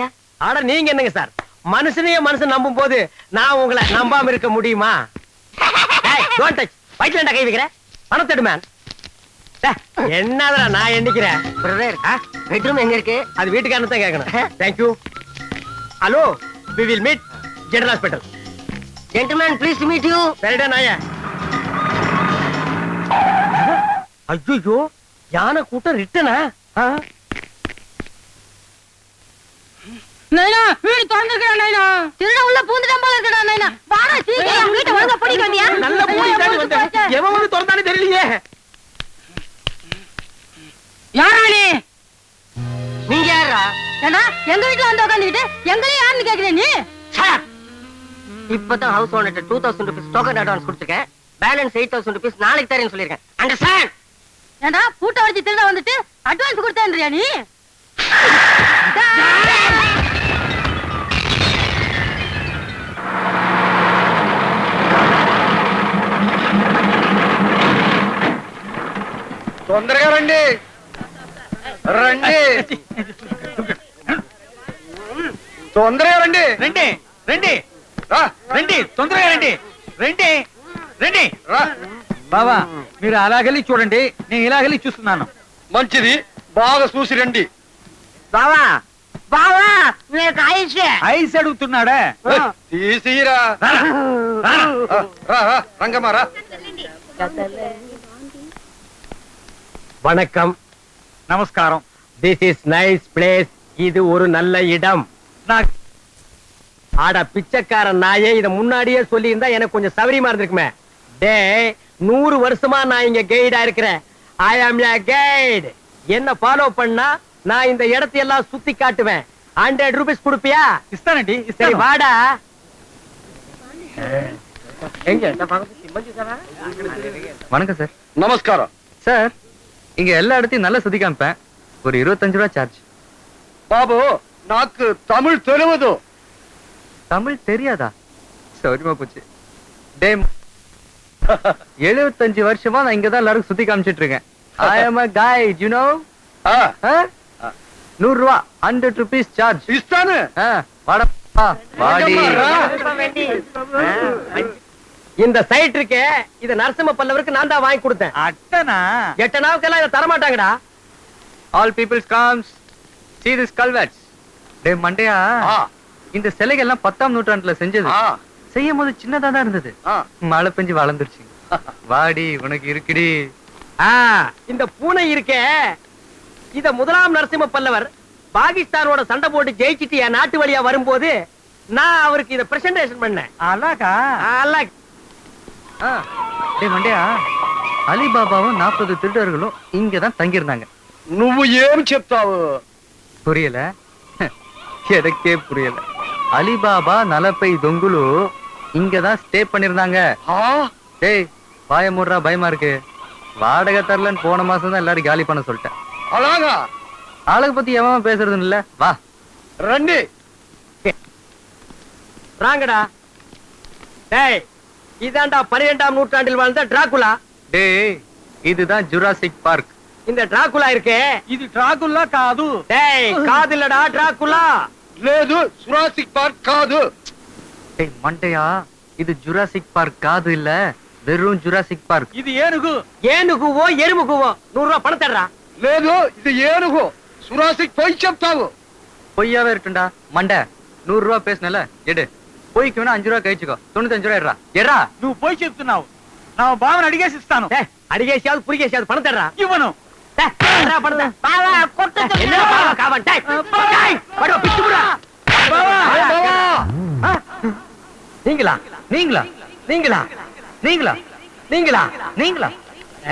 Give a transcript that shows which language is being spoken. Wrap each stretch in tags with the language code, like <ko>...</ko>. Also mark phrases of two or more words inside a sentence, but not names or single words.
<ta>ஆட நீங்க என்னங்க சார், மனுஷனையே மனுஷன் நம்பும் போது நான் உங்களை நம்பாம இருக்க முடியுமா?</ta> <en>don't touch.</en> <ta>வயிற்றுல கை வைக்கிறேன். பணம் தடு மேன். என்னடா நான் எண்ணிக்கிறேன். பிரதர் பெட்ரூம் எங்க இருக்கு? அது வீட்டுக்காரன் தான் கேட்கணும்.</ta> <en>thank you.</en> <ta>ஹலோ,</ta> <en>we will meet general hospital. Gentlemen, please to meet you.</en> <ta>சரிடா நாய. ஐயோ, யானை கூட்டம் ரிட்டனா? நைனா வீடு திறந்துக்கடா நைனா. திருட உள்ள பூந்துட்டான் போல இருக்கடா நைனா. வாடா சீக்கிரம் வீட்டை ஒழுங்கா பூட்டிட்டு வந்தியா? நல்ல பூட்டி தாண்டி வந்தேன். எவன் வந்து திறந்தானே தெரியலையே. யாரா நீ? நீங்க யாரா? ஏண்டா எங்க வீட்டுல வந்து உட்கார்ந்துட்டு எங்களையும் யாருன்னு கேக்குற நீ? இப்பதான்</ta> <en>house owner 2000 rupees token advance</en> <ta>கொடுத்துருக்கேன்.</ta> <en>balance 8000 rupees</en> <ta>நாளைக்கு தரேன்னு சொல்லிருக்கேன். அண்டர்ஸ்டாண்ட்? ஏண்டா பூட்டை வச்சு திருட வந்துட்டு அட்வான்ஸ் கொடுத்தேன்றியா நீ?</ta> <te>తొందరగా రండి రండి తొందరగా రండి రండి రండి రా రండి, తొందరగా రండి. రండి రండి. రా బావా మీరు అలాగెళ్ళి చూడండి, నేను ఇలాగెళ్ళి చూస్తున్నాను. మంచిది, బాగా చూసి రండి. బావా బావా నీకు ఐస్ ఐస్ అడుగుతున్నాడా? తీసిరా రా రా రంగమ్మ రా.</te> <ta>வணக்கம். நமஸ்காரம்.</ta> <en>this is nice place.</en> <ta>இது ஒரு நல்ல இடம். ஆட பிச்சைக்காரன் நாயே, இத முன்னாடியே சொல்லி இருந்தா எனக்கு கொஞ்சம் சௌரியமா இருந்திருக்குமே. டேய், 100 வருஷமா நான் இங்க கைடா இருக்கிறேன்.</ta> <en>I am a guide.</en> <ta>என்ன ஃபாலோ பண்ணா நான் இந்த இடத்தை எல்லாம் சுத்தி காட்டுவேன். 100 rupees கொடுப்பியா?</ta> <te>ఇస్తానండి.</te> <ta>சரி வாடா. வணக்கம் சார். நமஸ்காரம் சார், இங்க எல்லா இடத்தையும் நல்லா சுத்தி காமிப்பேன். ஒரு 25 ரூபாய் சார்ஜ்.</ta> <te>బాబు నాకు తమిళ్ తెలియదు.</te> <ta>தமிழ் தெரியாதா? சௌரியமா போச்சு. டே 75 வருஷமா நான் இங்கதான் எல்லாரும் சுத்தி காமிச்சிட்டு இருக்கேன்.</ta> <en>I am a guide, you know? 100 ரூபாய் 100 rupees சார்ஜ்.</en> <te>ఇస్తాను.</te> <ta>வாடா வாடி. இந்த சைட் இருக்கே, இத நரசிம்ம பல்லவருக்கு நான் தான் வாங்கி கொடுத்தேன். அட்டனா? எட்டனாவுக்கெல்லாம் இதை தரமாட்டாங்கடா.</ta> <en>All peoples comes. See this culverts.</en> <ta>டே மண்டையா, இந்த சிலைகள்லாம் 10ஆம் நூற்றாண்டுல செஞ்சது. செய்யும் போது சின்னதா தான் இருந்தது. மழை பெஞ்சு வளர்ந்துருச்சு. வாடி உனக்கு இருக்குடி. இந்த பூனை இருக்கே, இத முதலாம் நரசிம்ம பல்லவர் பாகிஸ்தானோட சண்டை போட்டு ஜெயிச்சிட்டு என் நாட்டு வழியா வரும்போது நான் அவருக்கு இத பிரசன்டேஷன் பண்ணேன். அழகா? அழகு. டே மண்டையா, அலிபாபாவும் 40 திருடர்களும் இங்கதான் தங்கியிருந்தாங்க.</ta> <te>నువ్వు ఏం చెప్తావు?</te> <ta>புரியல? எனக்கே புரியல. அலிபாபா நலப்பை தொங்குலு இங்கதான் ஸ்டே பண்ணிருந்தாங்க. டேய் வாய மூடுறா, பயமா இருக்கு. வாடகை தரலன்னு போன மாசம் தான் எல்லாரும் காலி பண்ண சொல்லிட்டேன்.</ta> <te>అలాగా?</te> <ta>ஆளுக பத்தி எவன் பேசுறது இல்ல. வா</ta> <te>రండి.</te> <ta>ராங்கடா. டேய், இதாண்டா 12ஆம் நூற்றாண்டில் வாழ்ந்த டிராகுலா. டேய், இதுதான் ஜுராசிக் பார்க். இந்த டிராகுலா இருக்கே,</ta> <te>ఇది డ్రాకుల్లా కాదు.</te> <ta>டேய் காதுலடா டிராகுலா.</ta> <te>లేదు, జురాసిక్ పార్క్ కాదు.</te> <ta>டேய் மண்டையா, இது ஜுராசிக் பார்க் காது இல்ல, வெறும் ஜுராசிக் பார்க்.</ta> <te>ఇది ఏనుగు.</te> <ta>ஏனுகுவோ எருமுகுவோ 100 ரூபாய் பணம் தர்றா.</ta> <te>లేదు, ఇది ఏనుగు. జురాసిక్ పోయి చెప్తావు.</te> <ta>பொய்யாவே இருக்குண்டா மண்டை. 100 ரூபாய் பேசுனல, எடு. பொய்க்கு வேணா 5 ரூபாய் கழிச்சுக்கோ. 95 ரூபாய் எடுறா. எட்ரா.</ta> <te>నువ్వు పోయి చెప్తున్నావు. నా బావని అడిగేసి ఇస్తాను.</te> <ta>டேய், அடிகேசியாவது புரிகேசியாவது பணம் தர்றா.</ta> <te>ఇవ్వను.</te> <ta>டேய், தர்றா பணத்தை. என்ன பாவா காவன்? டேய், டேய், படோ பிச்சு புடா. நீங்களா? நீங்களா? நீங்களா? நீங்களா? நீங்களா? நீங்களா?</ta>